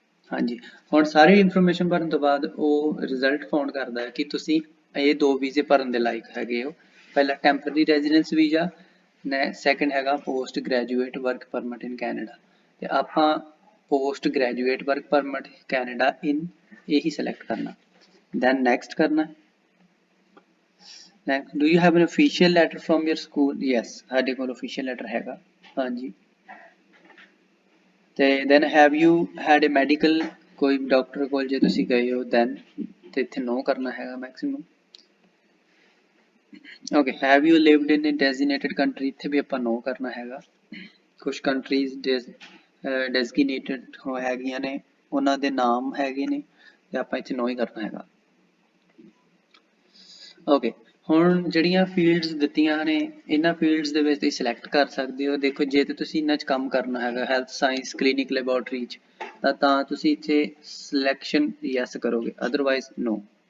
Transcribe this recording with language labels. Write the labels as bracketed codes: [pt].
[pa] ਹਾਂਜੀ, ਹੁਣ ਸਾਰੀ ਇਨਫੋਰਮੇਸ਼ਨ ਭਰਨ ਤੋਂ ਬਾਅਦ ਉਹ ਰਿਜ਼ਲਟ ਫਾਊਂਡ ਕਰਦਾ ਹੈ ਕਿ ਤੁਸੀਂ ਇਹ ਦੋ ਵੀਜ਼ੇ ਭਰਨ ਦੇ ਲਾਇਕ ਹੈਗੇ ਹੋ, ਪਹਿਲਾ ਟੈਂਪਰੇਰੀ ਰੈਜ਼ੀਡੈਂਸ ਵੀਜ਼ਾ, ਸੈਕੰਡ ਹੈਗਾ post graduate work permit in Canada, ਤੇ ਆਪਾਂ post graduate work permit Canada ਇਨ ਇਹੀ ਸਿਲੈਕਟ ਕਰਨਾ, ਦੈਨ ਨੈਕਸਟ ਕਰਨਾ। [en] Next, do you have an official letter from your school? [pa] Yes, ਸਾਡੇ ਕੋਲ official letter ਹੈਗਾ। ਹਾਂਜੀ, ਤੇ [en] then have you had a medical, [pa] ਕੋਈ ਡਾਕਟਰ ਕੋਲ ਜੇ ਤੁਸੀਂ ਗਏ ਹੋ then ਤੇ ਇੱਥੇ no ਕਰਨਾ ਹੈਗਾ maximum। [en] Okay, have you lived in a designated country, [pa] ਇੱਥੇ ਵੀ ਆਪਾਂ no ਕਰਨਾ ਹੈਗਾ। ਕੁਝ countries designated ਹੈਗੀਆਂ ਨੇ, ਉਹਨਾਂ ਦੇ ਨਾਮ ਹੈਗੇ ਨੇ ਤੇ ਆਪਾਂ ਇੱਥੇ no ਹੀ ਕਰਨਾ ਹੈਗਾ। Okay, ਹੁਣ ਜਿਹੜੀਆਂ ਫੀਲਡਸ ਦਿੱਤੀਆਂ ਨੇ ਇਹਨਾਂ ਫੀਲਡਸ ਦੇ ਵਿੱਚ ਤੁਸੀਂ ਸਿਲੈਕਟ ਕਰ ਸਕਦੇ ਹੋ। ਦੇਖੋ ਜੇ ਤੇ ਤੁਸੀਂ ਇਹਨਾਂ 'ਚ ਕੰਮ ਕਰਨਾ ਹੈਗਾ ਹੈਲਥ ਸਾਇੰਸ ਕਲੀਨਿਕ ਲੈਬੋਰਟਰੀ 'ਚ ਤਾਂ ਤੁਸੀਂ ਇੱਥੇ ਸਿਲੈਕਸ਼ਨ ਯੈਸ ਕਰੋਗੇ, ਅਦਰਵਾਈਜ਼ ਨੋ।